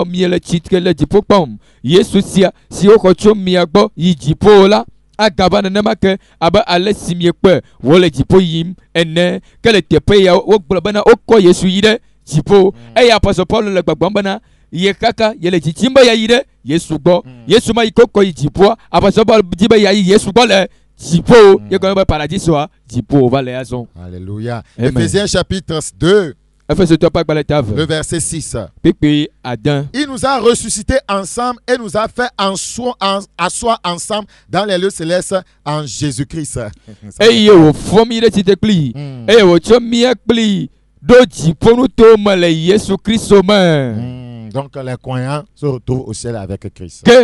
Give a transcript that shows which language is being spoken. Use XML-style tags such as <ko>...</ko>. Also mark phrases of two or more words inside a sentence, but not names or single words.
<ee>mie le tsitre le dziƒo kpɔm Yesu sia si woxɔ tso mia gbɔ yi dziƒo la agava nenema ke abe ale si miekpe wole dziƒo yim ene ke le teƒe ya wogblɔ bena wokɔ Yesu yi ɖe dziƒo eye apɔstɔ Paul le gbɔgblɔm bena ye kaka yele dzidzim be yayi ɖe Yesu gbɔ Yesu ma yi ke wokɔ yi dziƒoa apɔstɔ Paul di be yayi Yesu gbɔ le dziƒo ye gɔme be paradisoa dziƒo va le azɔ.</ee> <fr>Alléluia. Éphésiens chapitre 2. Le verset 6. Il nous a ressuscités ensemble et nous a fait asseoir ensemble dans les lieux célestes en Jésus-Christ. Donc les croyants se retrouvent au ciel avec Christ.</fr>